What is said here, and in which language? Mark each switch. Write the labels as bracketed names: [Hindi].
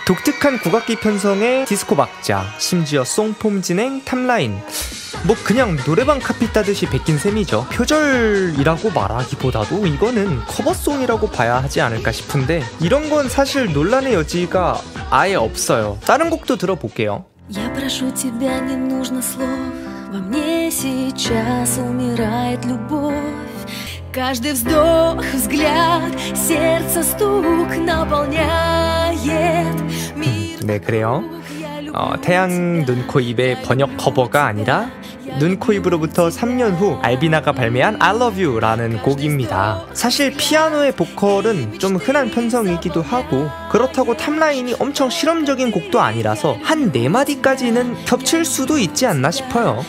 [Korean] 독특한 국악기 편성에 디스코 박자, 심지어 송폼 진행, 탑라인, 뭐 그냥 노래방 카피 따듯이 베낀 셈이죠. 표절이라고 말하기보다도 이거는 커버송이라고 봐야 하지 않을까 싶은데 이런 건 사실 논란의 여지가 아예 없어요. 다른 곡도 들어볼게요. [Russian] Я прошу тебя, не нужно слов. Во мне сейчас умирает любовь. Каждый вздох, взгляд, сердце стук наполняет мир. [Korean] 네, 그래요. 태양, 눈, 코, 입의 번역 커버가 아니라 눈, 코, 입으로부터 3년 후 알비나가 발매한 I Love You 라는 곡입니다. 사실 피아노의 보컬은 좀 흔한 편성이기도 하고 그렇다고 탑라인이 엄청 실험적인 곡도 아니라서 한 4마디까지는 겹칠 수도 있지 않나 싶어요.